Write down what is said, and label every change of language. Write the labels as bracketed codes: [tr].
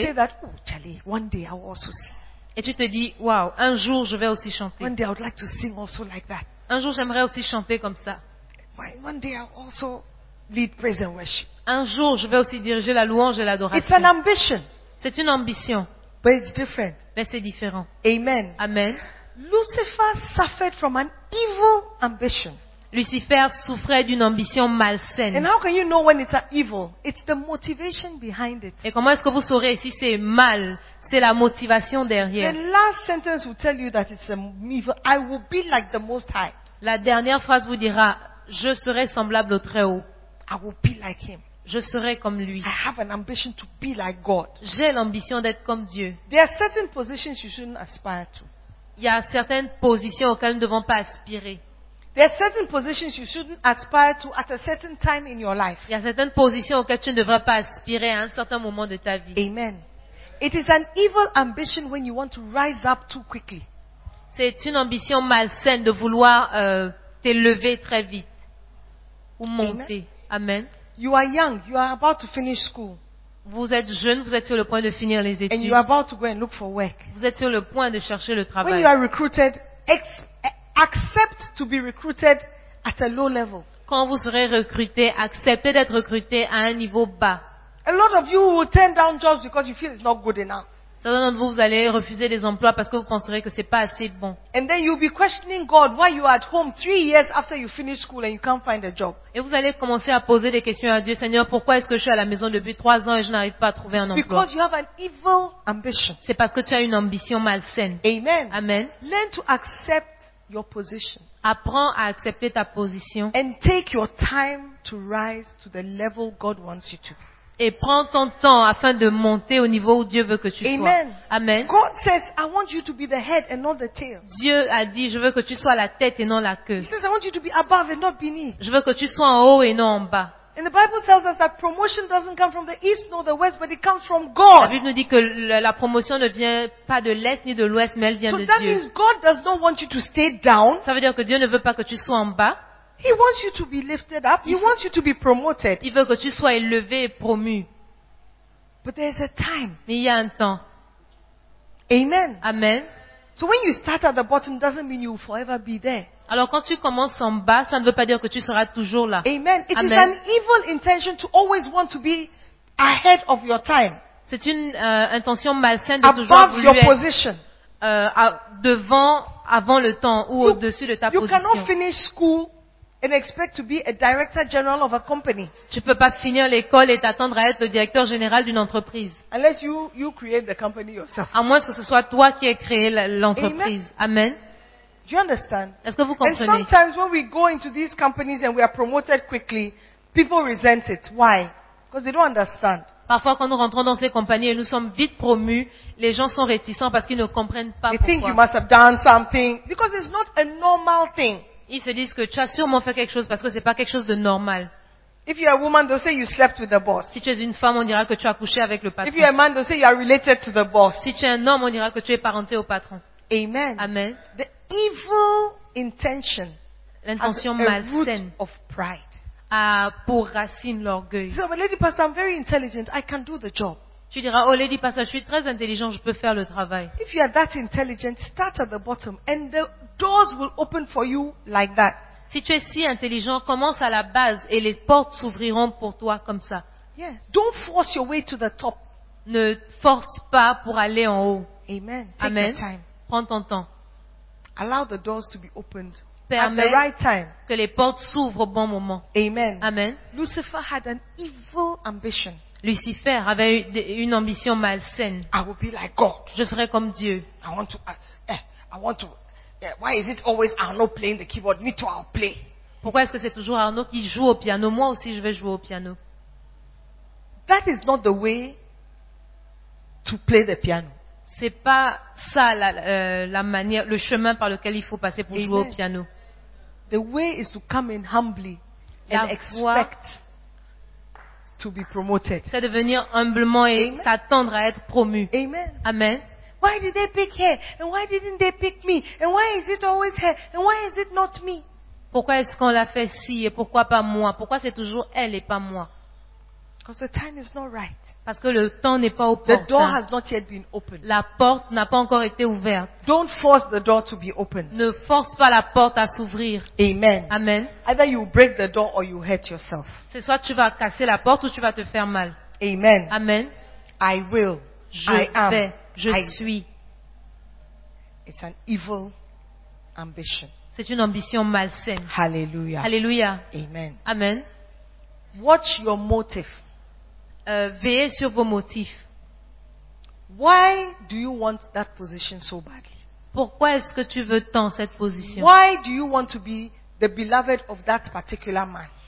[en] You say that, oh, Charlie, one day I will also sing. [fr] Et tu te dis, wow, un jour je vais aussi chanter. [en] One day I would like to sing also like that. [fr] Un jour j'aimerais aussi chanter comme ça. [en] One day I will also lead praise and worship. [fr] Un jour je vais aussi diriger la louange et l'adoration. [en] It's an ambition. [fr] C'est une ambition. [en] But it's different. [fr] Mais c'est différent. [en] Amen. [fr] Amen. [en] Lucifer suffered from an evil ambition. [fr] Lucifer souffrait d'une ambition malsaine. [en] And how can you know when it's evil? It's the motivation behind it. [fr] Et comment est-ce que vous saurez si c'est mal? C'est la motivation derrière. [en] The last sentence will tell you that it's evil. I will be like the Most High. [fr] La dernière phrase vous dira, je serai semblable au Très-Haut. [en] I will be like him. [fr] Je serai comme lui. [en] I have an ambition to be like God. [fr] J'ai l'ambition d'être comme Dieu. [en] There are certain positions you shouldn't aspire to. [fr] Il y a certaines positions auxquelles nous ne devons pas aspirer. [en] There are certain positions you shouldn't aspire to at a certain time in your life. [fr] Il y a certaines positions auxquelles tu ne devrais pas aspirer à un certain moment de ta vie. [en] Amen. It is an evil ambition when you want to rise up too quickly. [fr] C'est une ambition malsaine de vouloir t'élever très vite ou monter. [en] Amen. [fr] Amen. [en] You are young. You are about to finish school. [fr] Vous êtes jeune. Vous êtes sur le point de finir les études. [en] And you are about to go and look for work. [fr] Vous êtes sur le point de chercher le travail. [en] When you are recruited, accept to be recruited at a low level. [fr] Quand vous serez recruté, acceptez d'être recruté à un niveau bas. [en] A lot of you will turn down jobs because you feel it's not good enough. [fr] Certains d'entre vous, vous allez refuser des emplois parce que vous penserez que c'est pas assez bon. [en] And then you'll be questioning God why you are at home 3 years after you finish school and you can't find a job. [fr] Et vous allez commencer à poser des questions à Dieu, Seigneur, pourquoi est-ce que je suis à la maison depuis 3 ans et je n'arrive pas à trouver un emploi? [en] Because you have an evil ambition. [fr] C'est parce que tu as une ambition malsaine. [en] Amen. [fr] Amen. [en] Learn to accept your position. [fr] Apprends à accepter ta position. [en] And take your time to rise to the level God wants you to be. [fr] Et prends ton temps afin de monter au niveau où Dieu veut que tu sois. [en] Amen. [fr] Amen. [en] God says, I want you to be the head and not the tail. [fr] Dieu a dit, je veux que tu sois la tête et non la queue. [en] He says, I want you to be above and not beneath. [fr] Je veux que tu sois en haut et non en bas. [en] And the Bible tells us that promotion doesn't come from the east nor the west, but it comes from God. [fr] La Bible nous dit que la promotion ne vient pas de l'est ni de l'ouest, mais elle vient [en] so [fr] de [en] that [fr] Dieu. [en] Means God does not want you to stay down. [fr] Ça veut dire que Dieu ne veut pas que tu sois en bas. [en] He wants you to be lifted up. He wants you to be promoted. [fr] Il veut que tu sois élevé et promu. [en] But there's a time. [fr] Mais il y a un temps. [en] Amen. [fr] Amen. [en] So when you start at the bottom, doesn't mean you will forever be there. [fr] Alors quand tu commences en bas, ça ne veut pas dire que tu seras toujours là. [en] Amen. It Amen. Is an evil intention to always want to be ahead of your time. [fr] C'est une intention malsaine de [en] above [fr] toujours vouloir. [en] Above your position. [fr] Devant, avant le temps ou [en] you, [fr] au-dessus de ta [en] you [fr] position. [en] You cannot finish school and expect to be a director general of a company. [fr] Tu peux pas finir l'école et t'attendre à être le directeur général d'une entreprise. [en] Unless you create the company yourself. [fr] À moins que ce soit toi qui aies créé l'entreprise. [en] Amen. Amen. Do you understand? [fr] Est-ce que vous comprenez? [en] And sometimes when we go into these companies and we are promoted quickly, people resent it. Why? Because they don't understand. [fr] Parfois, quand nous rentrons dans ces compagnies et nous sommes vite promus, les gens sont réticents parce qu'ils ne comprennent pas [en] they [fr] pourquoi. [en] They think you must have done something because it's not a normal thing. [fr] Ils se disent que tu as sûrement fait quelque chose parce que c'est pas quelque chose de normal. [en] If you are a woman, they'll say you slept with the boss. [fr] Si tu es une femme, on dira que tu as couché avec le patron. [en] If you are a man, they'll say you are related to the boss. [fr] Si tu es un homme, on dira que tu es parenté au patron. [en] Amen. [fr] Amen. [en] The evil intention, [fr] l'intention [en] has [fr] malsaine, [en] root of pride. [fr] A pour racine l'orgueil. [en] So, but lady pastor, I'm very intelligent. I can do the job. [fr] Tu diras, oh lady pastor, je suis très intelligent, je peux faire le travail. [en] If you are that intelligent, start at the bottom, and the doors will open for you like that. Si tu es si intelligent, commence à la base et les portes s'ouvriront pour toi comme ça. Yeah. Don't force your way to the top. [fr] Ne force pas pour aller en haut. [en] Amen. Take [fr] Amen. [en] Your time. [fr] Prends ton temps. [en] Allow the doors to be opened. [fr] Permet [en] at the right time. [fr] Que les portes s'ouvrent au bon moment. [en] Amen. [fr] Amen. [en] Lucifer had an evil ambition. [fr] Lucifer avait une ambition malsaine. [en] I will be like God. [fr] Je serai comme Dieu. [en] Why is it always Arnaud playing the keyboard? Me too, I'll play. [fr] Pourquoi est-ce que c'est toujours Arnaud qui joue au piano? Moi aussi, je vais jouer au piano. [en] That is not the way to play the piano. [fr] C'est pas ça la manière, le chemin par lequel il faut passer pour [en] Amen. [fr] Jouer au piano. [en] The way is to come in humbly [fr] la [en] and expect to be promoted. [fr] C'est de venir humblement et [en] Amen. [fr] S'attendre à être promu. [en] Amen. [fr] Amen. [en] Why did they pick her? And why didn't they pick me? And why is it always her? And why is it not me? [fr] Pourquoi est-ce qu'on l'a fait si et pourquoi pas moi? Pourquoi c'est toujours elle et pas moi? [en] Because the time is not right. [fr] Parce que le temps n'est pas opportun. [en] The door has not yet been opened. [fr] La porte n'a pas encore été ouverte. [en] Don't force the door to be opened. [fr] Ne force pas la porte à s'ouvrir. [en] Amen. [fr] Amen. [en] Either you break the door or you hurt yourself. [fr] C'est soit tu vas casser la porte ou tu vas te faire mal. [en] Amen. [fr] Amen. [en] I will. [fr] Je [en] I am. [fr] Vais. Je [en] I... [fr] suis. [en] It's an evil ambition. [fr] C'est une ambition malsaine. [en] Hallelujah. [fr] Hallelujah. [en] Amen. [fr] Amen. [en] Watch your motive. [fr] Veillez sur vos motifs. [en] Why do you want that position so badly? [fr] Pourquoi est-ce que tu veux tant cette position? [en] Why do you want to be the beloved of that particular man?